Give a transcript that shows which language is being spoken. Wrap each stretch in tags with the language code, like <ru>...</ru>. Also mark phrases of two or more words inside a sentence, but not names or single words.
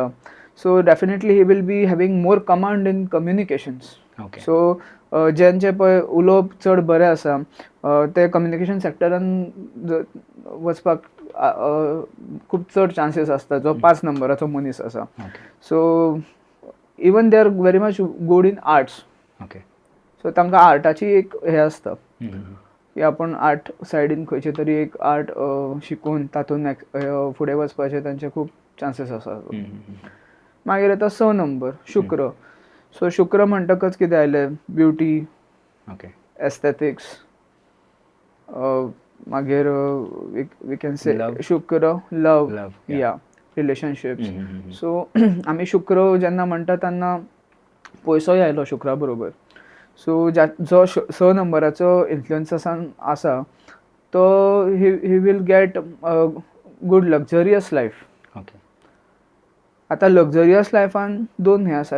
<en>so definitely he will be having more command in communications.</en> <kok>सो ज्यांचे पळय उलोवप चड बरें आसा ते कम्युनिकेशन सेक्टरान वचपाक खूप चड चान्सीस आसता, जो 5 नंबराचो मनीस आसा.</kok> <en>so even they are very much good in arts.</en> <kok>ओके. सो तांकां आर्टाची एक हे आसता की आपण आर्ट सायडीन खंयचे तरी एक आर्ट शिकून तातूंत फुडें वचपाचे तांचे खूप चान्सीस आसात. मागीर येता 6 नंबर शुक्र. सो शुक्र म्हणटकच कितें आयलें,</kok> <en>beauty, aesthetics,</en> <kok>मागीर</kok> <en>we can say</en> <kok>शुक्र लव, या रिलेशनशिप्स. सो आमी शुक्र जेन्ना म्हणटा तेन्ना पयसोय आयलो शुक्रा बरोबर. सो जो 6 नंबराचो इन्फ्लुएन्सासान आसा तो</kok> <en>he will get good luxurious life.</en> <kok>आतां लक्झरियस लायफान 2 हे आसा.</kok>